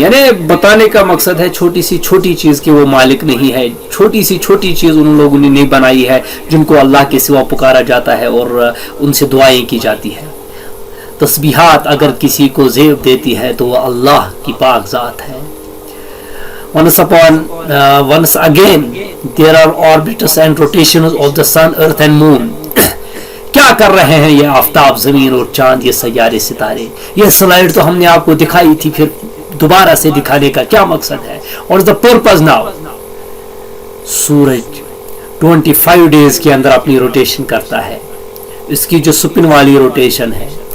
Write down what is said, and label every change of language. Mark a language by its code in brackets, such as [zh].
[hi] यानी बताने का मकसद है छोटी सी छोटी चीज के वो मालिक नहीं है। छोटी सी छोटी चीज उन लोगों ने नहीं बनाई है जिनको अल्लाह के सिवा पुकारा जाता है और उनसे दुआएं की जाती है। तस्बीहात अगर किसी को ज़ेब देती है तो वह अल्लाह की पाक ज़ात है। [en] once again there are orbits and rotations of the sun, earth and moon. [hi] क्या कर रहे हैं ये आफ्ताब, जमीन और चांद, ये सैयारे सितारे? ये स्लाइड तो हमने आपको दिखाई थी, फिर दोबारा से दिखाने का क्या मकसद है? और [en] the purpose now, [hi] Suraj 25 days के अंदर अपनी रोटेशन करता है, इसकी जो स्पिन वाली रोटेशन है।